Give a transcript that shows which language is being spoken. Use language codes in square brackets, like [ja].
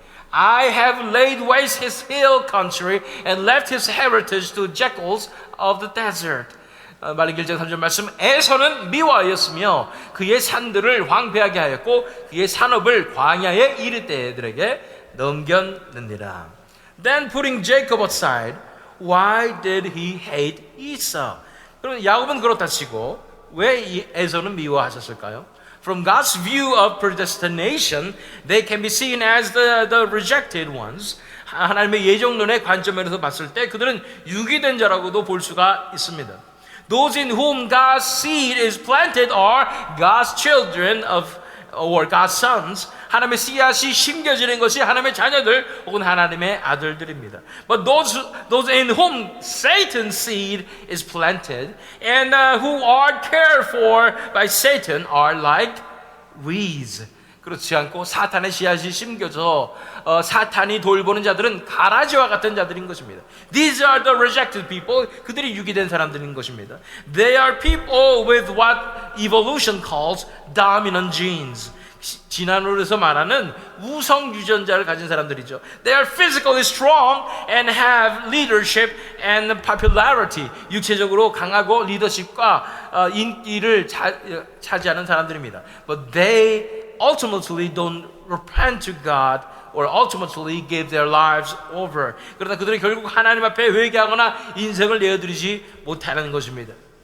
[en] I have laid waste his hill country and left his heritage to jackals of the desert. [ko] 말라기 1장 3절 말씀 에서는 미워하였으며 그의 산들을 황폐하게 하였고 그의 산업을 광야의 이르떼들에게 넘겼느니라. [en] Then putting Jacob aside, why did he hate Esau? [ko] 그럼 야곱은 그렇다 치고 왜 에서는 미워하셨을까요? [en] From God's view of predestination, they can be seen as the rejected ones. [ko] 하나님의 예정론의 관점에서 봤을 때 그들은 유기된 자라고도 볼 수가 있습니다. [en] Those in whom God's seed is planted are God's children or God's sons. [ko] 하나님의 씨앗이 심겨지는 것이 하나님의 자녀들 혹은 하나님의 아들들입니다. [en] But those in whom Satan's seed is planted and who are cared for by Satan are like weeds. [ko] 그렇지 않고 사탄의 씨앗이 심겨져 사탄이 돌보는 자들은 가라지와 같은 자들인 것입니다. [en] These are the rejected people. [ko] 그들이 유기된 사람들인 것입니다. [en] They are people with what evolution calls dominant genes. [ko] 진화론에서 말하는 우성 유전자를 가진 사람들이죠. [en] They are physically strong and have leadership and popularity. [ko] 육체적으로 강하고 리더십과 인기를 차지하는 사람들입니다. [en] But they ultimately don't repent to God or ultimately give their lives over. [ko] 그러나 그들은 결국 하나님 앞에 회개하거나 인생을 내어드리지 못하는 것입니다.